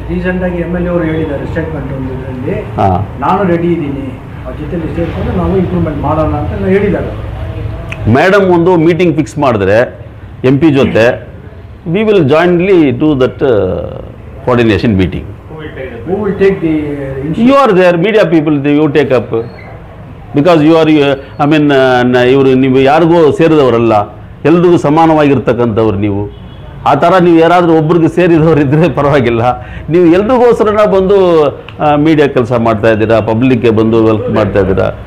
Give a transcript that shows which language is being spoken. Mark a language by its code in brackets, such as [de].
[kn] ರೀಸೆಂಟಾಗಿ MLA ಅವರು ಹೇಳಿದ್ದಾರೆ ಸ್ಟೇಟ್ಮೆಂಟ್ ಒಂದು ಇದರಲ್ಲಿ, ಹಾಂ, ನಾನು ರೆಡಿ ಇದ್ದೀನಿ, ಅವ್ರ ಜೊತೆಲಿ ಸೇರಿಕೊಂಡು ನಾವು ಇಂಪ್ರೂವ್ಮೆಂಟ್ ಮಾಡೋಣ ಅಂತ ಹೇಳಿದ್ದಾರೆ. ಮೇಡಮ್ ಒಂದು ಮೀಟಿಂಗ್ ಫಿಕ್ಸ್ ಮಾಡಿದ್ರೆ MP ಜೊತೆ, [en] We will jointly do that coordination meeting. Who will take the You are there, media people, you take up. Because you are, I mean, [kn] ಇವರು ನೀವು ಯಾರಿಗೂ ಸೇರಿದವರಲ್ಲ, ಎಲ್ರಿಗೂ ಸಮಾನವಾಗಿರ್ತಕ್ಕಂಥವ್ರು ನೀವು. ಆ ಥರ ನೀವು ಯಾರಾದರೂ ಒಬ್ರಿಗೆ ಸೇರಿದವರು ಇದ್ದರೆ ಪರವಾಗಿಲ್ಲ. ನೀವು ಎಲ್ರಿಗೋಸ್ಕರನ ಬಂದು ಮೀಡಿಯಾ ಕೆಲಸ ಮಾಡ್ತಾ ಇದ್ದೀರಾ, ಪಬ್ಲಿಕ್ಗೆ ಬಂದು ವೆಲ್ಕ್ ಮಾಡ್ತಾ ಇದ್ದೀರಾ.